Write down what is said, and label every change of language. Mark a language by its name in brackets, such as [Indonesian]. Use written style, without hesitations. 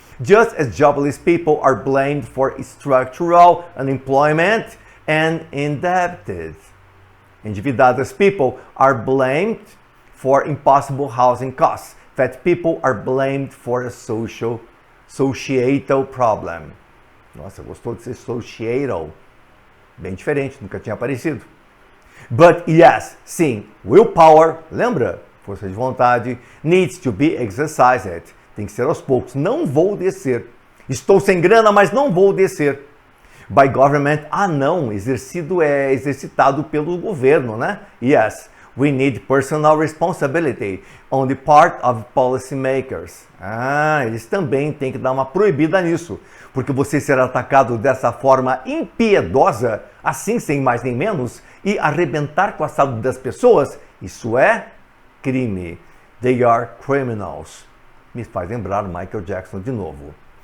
[English] Just as jobless people are blamed for structural unemployment and indebted, [Portuguese] endividadas [English] people are blamed for impossible housing costs. Fat people are blamed for a societal problem. [Portuguese] Nossa, gostou de ser societal? Bem diferente, nunca tinha aparecido. [English] But yes, [Portuguese] sim, [English] willpower, [Portuguese] lembra? Força de vontade, [English] needs to be exercised. [Portuguese] Tem que ser aos poucos. Não vou descer. Estou sem grana, mas não vou descer. [English] By government, [Portuguese] não, exercitado pelo governo, né? [English] Yes, we need personal responsibility on the part of policymakers. [Portuguese] Eles também têm que dar uma proibida nisso, porque você ser atacado dessa forma impiedosa, assim sem mais nem menos, e arrebentar com a saúde das pessoas, isso é crime. [English] They are criminals. [Portuguese] Me faz lembrar Michael Jackson de novo.